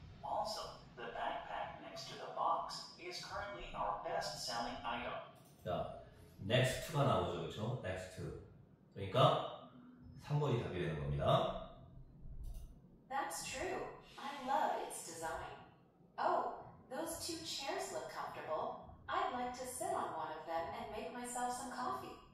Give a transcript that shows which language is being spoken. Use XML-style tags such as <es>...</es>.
<en>Also, the backpack next to the box is currently our best-selling item.</en> <ko>자, next가 나오죠. 그렇죠? next. 그러니까 3번이 답이 되는 겁니다.</ko> <en>That's true. I love its design. Oh, those two chairs look comfortable. I'd like to sit on one of them and make myself some coffee.</en>